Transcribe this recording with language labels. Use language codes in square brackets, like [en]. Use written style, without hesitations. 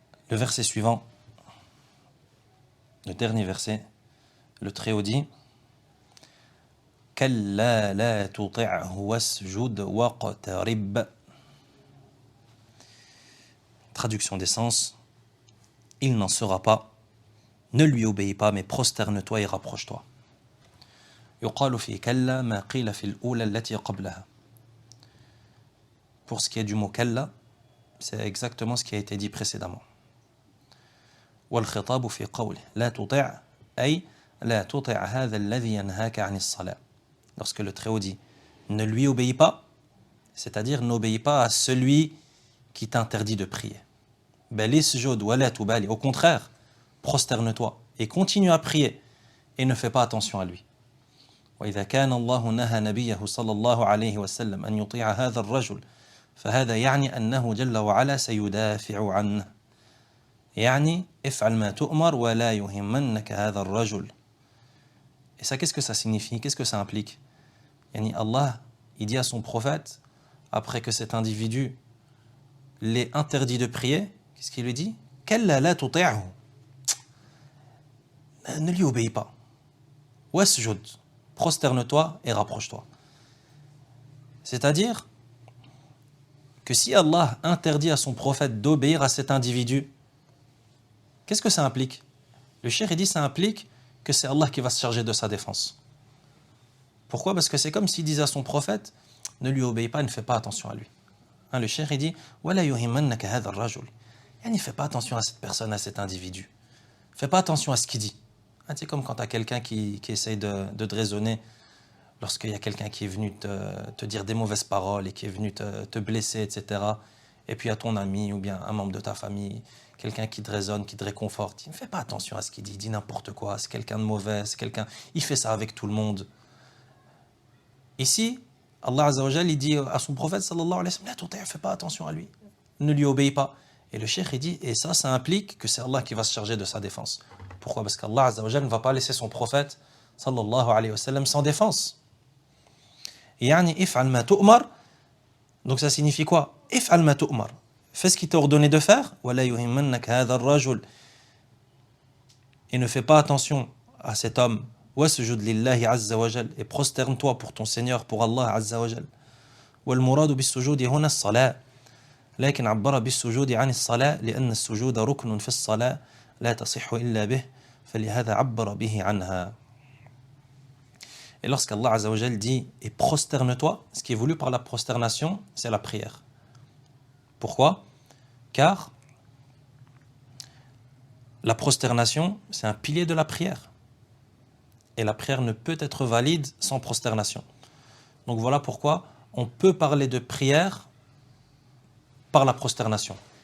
[fr] Le verset suivant, le dernier verset, le Très-Haut dit [ar] Kalla la tuti'hu wasjud waqtarib. [fr] Traduction des sens, il n'en sera pas, ne lui obéis pas, mais prosterne-toi et rapproche-toi. [ar] يقال في كلا ما قيل في الأولى التي قبلها. [fr] Pour ce qui est du mot kalla, c'est exactement ce qui a été dit précédemment. [ar] والخطاب في قوله لا تطع أي لا تطع هذا الذي ينهاك عن الصلاة. [fr] Lorsque le Très-Haut dit ne lui obéis pas, c'est-à-dire n'obéis pas à celui qui t'interdit de prier. [ar] بل اسجد ولا تبالي. [fr] Au contraire, prosterne-toi et continue à prier et ne fais pas attention à lui. [ar] وإذا كان الله نهى نبيه صلى الله عليه وسلم أن يطيع هذا الرجل فهذا يعني أنه جل وعلا سيدافع عنه. يعني افعل ما تؤمر ولا يهمنك هذا الرجل. [fr] Et ça, qu'est-ce que ça signifie? Qu'est-ce que ça implique? Yani Allah, il dit à son prophète, après que cet individu l'ait interdit de prier, qu'est-ce qu'il lui dit? [ar] Kalla la tuti'hu. [fr] Ne lui obéis pas. [ar] Wasjud. [fr] Prosterne-toi et rapproche-toi. C'est-à-dire que si Allah interdit à son prophète d'obéir à cet individu, qu'est-ce que ça implique? Le cheikh dit ça implique que c'est Allah qui va se charger de sa défense. Pourquoi? Parce que c'est comme s'il disait à son prophète, ne lui obéis pas, ne fais pas attention à lui. Le cheikh dit, [ar] وَلَا يُهِمَّنَّكَ هَذَا الرَّجُلِ. [fr] Ne fais pas attention à cette personne, à cet individu. Fais pas attention à ce qu'il dit. C'est comme quand tu as quelqu'un qui essaye de te raisonner, lorsqu'il y a quelqu'un qui est venu te dire des mauvaises paroles et qui est venu te blesser, etc. Et puis à ton ami ou bien un membre de ta famille, quelqu'un qui te raisonne, qui te réconforte, ne fais pas attention à ce qu'il dit, il dit n'importe quoi, c'est quelqu'un de mauvais, c'est quelqu'un, il fait ça avec tout le monde. Ici, Allah Azza wa Jal, il dit à son prophète sallallahu alayhi wa sallam, fais pas attention à lui, ne lui obéis pas. Et le cheikh il dit, et ça implique que c'est Allah qui va se charger de sa défense. Pourquoi? Parce qu'Allah Azza wa Jal ne va pas laisser son prophète sallallahu alayhi wa sallam sans défense. [ar] Yani if'al ma tu'mar. [fr] Donc ça signifie quoi? [ar] If'al ma tu'mar. [fr] Fais ce qu'il t'a ordonné de faire. [ar] Wala yuhimmannaka hadha ar-rajul. [fr] Et ne fais pas attention à cet homme. [ar] Wasjud lillahi azza wa jal. [fr] Et prosterne-toi pour ton Seigneur, pour Allah azza wa jal. [ar] Wal muradu bis sujudi huna as-salat. لكن عبر بالسجود عن الصلاة لأن السجود ركن في الصلاة لا تصح إلا به فلهذا عبر به عنها. [fr] Et lorsqu'Allah Azza wa Jal dit et prosterne-toi, ce qui est voulu par la prosternation, c'est la prière. Pourquoi? Car la prosternation, c'est un pilier de la prière. Et la prière ne peut être valide sans prosternation. Donc voilà pourquoi on peut parler de prière par la prosternation.